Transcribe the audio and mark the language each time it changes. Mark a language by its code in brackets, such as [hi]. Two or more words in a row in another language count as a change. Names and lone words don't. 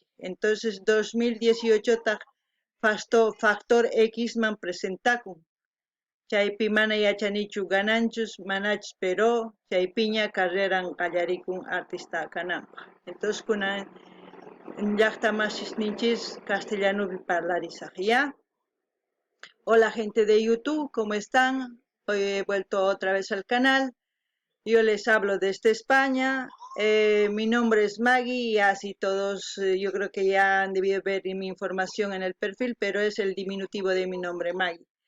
[qu] Entonces 2018 taq Factor X man presentakun. Chaypi mana yachanichu gananchus manachus, pero chaypiña carreran qallarikun artista kananpaq. Entonces kunan llaqtamasisninchis castellanupi parlarisaq, [es] ¿ya? Hola gente de YouTube, ¿cómo están? Hoy he vuelto otra vez al canal. Yo les hablo desde España. Mi nombre es Maggie y así todos, yo creo que ya han debido ver mi información en el perfil, pero es el diminutivo de mi nombre, Maggie.